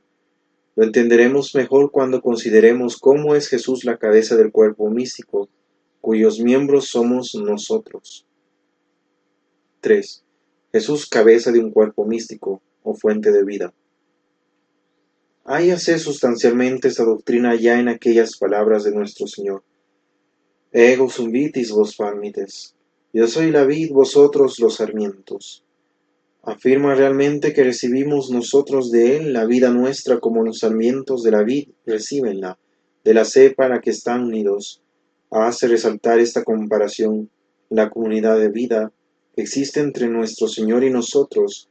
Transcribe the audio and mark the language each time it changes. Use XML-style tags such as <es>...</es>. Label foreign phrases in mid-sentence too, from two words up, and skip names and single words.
<es>Lo entenderemos mejor cuando consideremos cómo es Jesús la cabeza del cuerpo místico, cuyos miembros somos nosotros. 3. Jesús cabeza de un cuerpo místico, o fuente de vida. Hállase sustancialmente esta doctrina ya en aquellas palabras de nuestro Señor.</es> <la>Ego sum vitis vos farmites.</la> <es>Yo soy la vid, vosotros los sarmientos. Afirma realmente que recibimos nosotros de él la vida nuestra como los sarmientos de la vid recibenla, de la cepa a la que están unidos. Hace resaltar esta comparación, la comunidad de vida que existe entre nuestro Señor y nosotros.</es>